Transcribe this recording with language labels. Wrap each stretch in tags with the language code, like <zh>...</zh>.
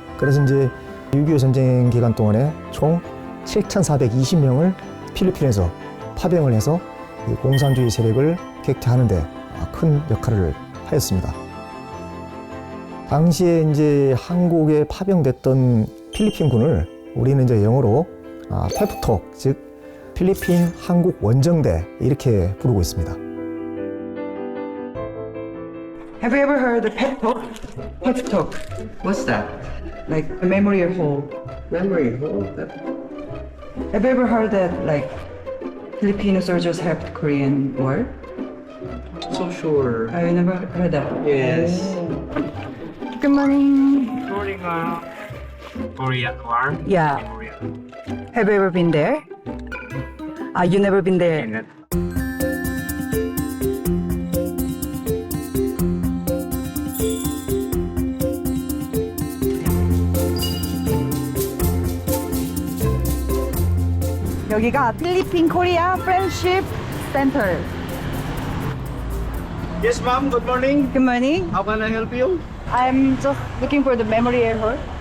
<ko>그래서 이제 6.25 전쟁 기간 동안에 총 7,420명을 필리핀에서 파병을 해서 공산주의 세력을 격퇴하는 데 큰 역할을 하였습니다. 당시에 이제 한국에 파병됐던 필리핀군을 우리는 이제 영어로 페프톡, 즉 필리핀 한국 원정대 이렇게 부르고 있습니다.</ko> <en>Have you ever heard of pep talk? Pep talk. What's that? Like a memory hole. Memory hole? Have you ever heard that like Filipino soldiers helped Korean war? So sure. I never heard that. Yes. Good morning. During Korean War. Yeah. Korea. Have you ever been there? You never been there. And</en> <ko>여기가 필리핀 코리아 프렌드십 센터.</ko> <en>yes, ma'am. Good morning. Good morning. How can I help you? I'm just looking for the memory hall.</en>